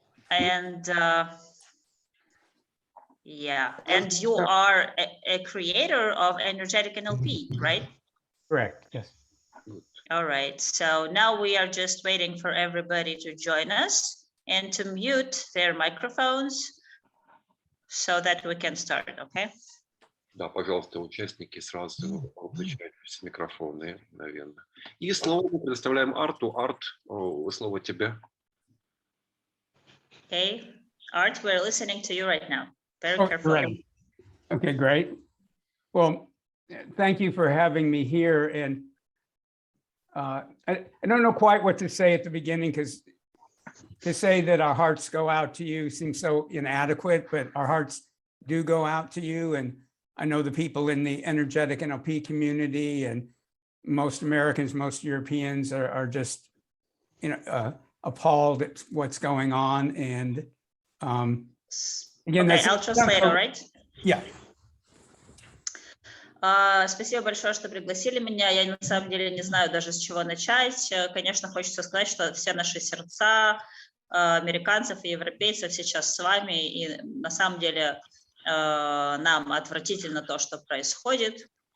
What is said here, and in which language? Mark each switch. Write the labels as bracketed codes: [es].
[en] And yeah, and you are a creator of Energetic Nlp, right? Correct, yes. All right, so now we are just waiting for everybody to join us and to mute their microphones so that we can start, okay? [ru] Да, пожалуйста, участники сразу включают микрофоны, наверное. И слово мы предоставляем Арту. Арт, слово тебе. [en] Okay, Art, we're listening to you right now. Very carefully. Great. Okay, great. Well, thank you for having me here. And I don't know quite what to say at the beginning, because to say that our hearts go out to you seems so inadequate, but our hearts do go out to you. And I know the people in the energetic NLP community and most Americans, most Europeans are just, appalled at what's going on. And again, okay, I'll translate, all right? Yeah. [ru] Спасибо большое, что пригласили меня. Я на самом деле не знаю даже, с чего начать. Конечно, хочется сказать, что все наши сердца американцев и европейцев сейчас с вами. И на самом деле нам отвратительно то, что происходит.